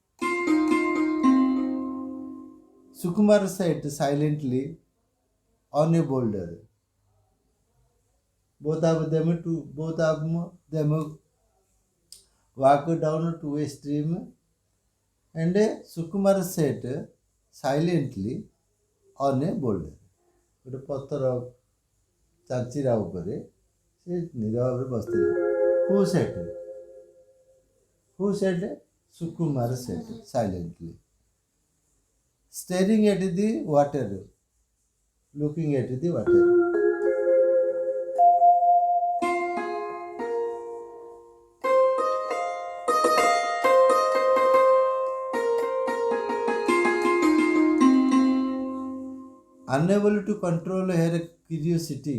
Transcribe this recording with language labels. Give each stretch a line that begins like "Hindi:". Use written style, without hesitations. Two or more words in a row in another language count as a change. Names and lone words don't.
English: Sukumar sat silently on a boulder. Both of them walked down to a stream and Sukumar sat silently on a boulder.
Odia: ଗୋଟେ ପଥର ଚାଞ୍ଚିରା ଉପରେ ସେ ନିରବ ଭାବରେ ବସିଥିଲେ.
English: Who said? Sukumar said silently, staring at the water, looking at the water. Unable to control her curiosity.